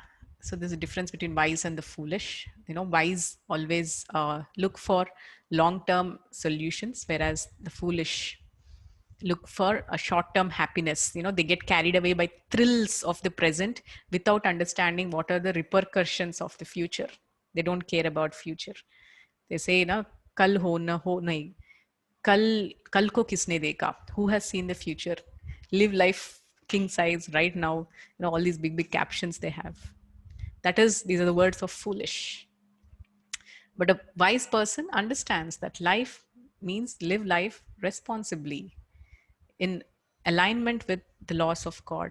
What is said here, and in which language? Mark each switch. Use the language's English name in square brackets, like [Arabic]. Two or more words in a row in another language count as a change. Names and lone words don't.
[English] So there's a difference between wise and the foolish. Wise always look for long-term solutions, whereas the foolish look for a short-term happiness. They get carried away by thrills of the present without understanding what are the repercussions of the future. They don't care about future. They say, [Hindi] कल हो ना हो नहीं। कल को किसने देखा? [English] Who has seen the future? Live life king size right now. All these big captions they have. These are the words of foolish. But a wise person understands that life means live life responsibly, in alignment with the laws of God.